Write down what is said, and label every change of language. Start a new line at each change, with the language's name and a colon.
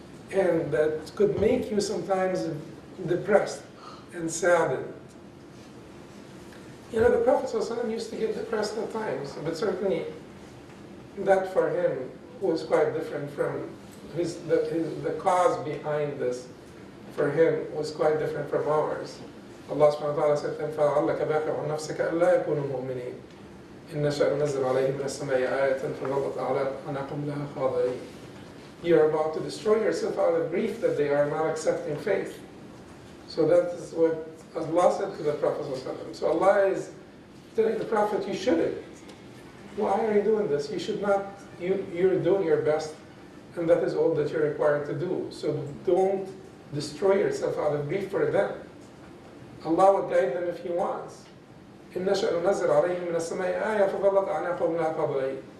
English: And that could make you sometimes depressed and saddened. The Prophet ﷺ used to get depressed at times, but certainly that for him was quite different from the cause behind this for him was quite different from ours.
Arabic: Allah subhanahu wa ta'ala said, فَلَعَلَّكَ بَاخِعٌ نَفْسَكَ أَلَّا يَكُونُوا مُؤْمِنِينَ إِنَّ نَشَأْ نُنَزِّلْ عَلَيْهِم مِّنَ السَّمَاءِ آيَةً فَظَلَّتْ أَعْنَاقُهُمْ لَهَا خَاضِعِينَ.
English: You're about to destroy yourself out of grief that they are not accepting faith. So that is what Allah said to the Prophet ﷺ. So Allah is telling the Prophet, you shouldn't. Why are you doing this? You should not. You're doing your best, and that is all that you're required to do. So don't destroy yourself out of grief for them. Allah will guide them if He wants.
Arabic: إن نشأ ننزل عليهم من السماء آية فظلت أعناقهم لها خاضعين.